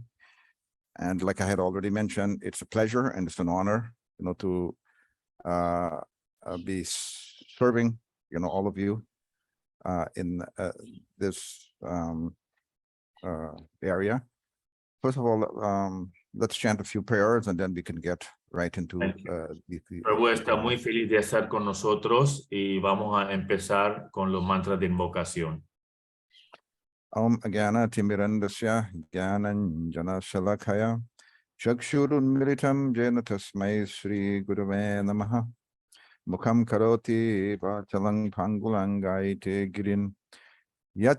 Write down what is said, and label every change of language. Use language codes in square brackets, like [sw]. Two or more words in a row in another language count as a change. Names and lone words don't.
[en] And like I had already mentioned, it's a pleasure and it's an honor, to be serving, all of you in this area. First of all, let's chant a few prayers and then we can get right into [es] Prabhu está muy feliz de estar con nosotros y vamos a empezar con los mantras de invocación. [sa] Om Agana Timirandasya Gyananjana Shalakaya Chakshurunmilitam Jena Tasmai Sri Gurave Namaha Mukham Karoti Vachalang Pangulangaite Girin Yat